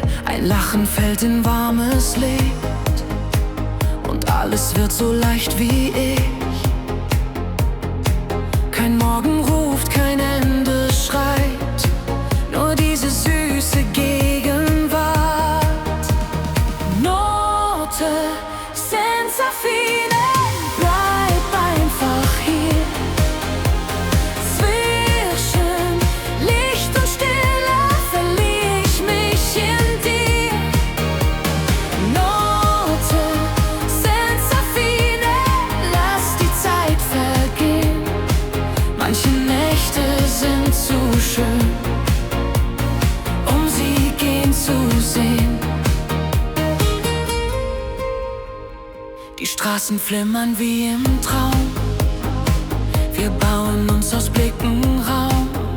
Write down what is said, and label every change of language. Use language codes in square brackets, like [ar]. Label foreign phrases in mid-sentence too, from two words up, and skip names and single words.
[de] Ein Lachen fällt in warmes Licht und alles wird so leicht wie ich. Kein Morgen ruft, kein Ende schreit, nur diese süße Gegenwart. [it] Note senza fine, [de] bleib einfach hier. Zwischen Licht und Stille verliere ich mich in dir. [it] Note senza fine, [de] lass die Zeit vergehen. Manche Nächte sind zu schön, um sie gehen zu sehen. Die Straßen flimmern wie im Traum, wir bauen uns aus Blicken Raum.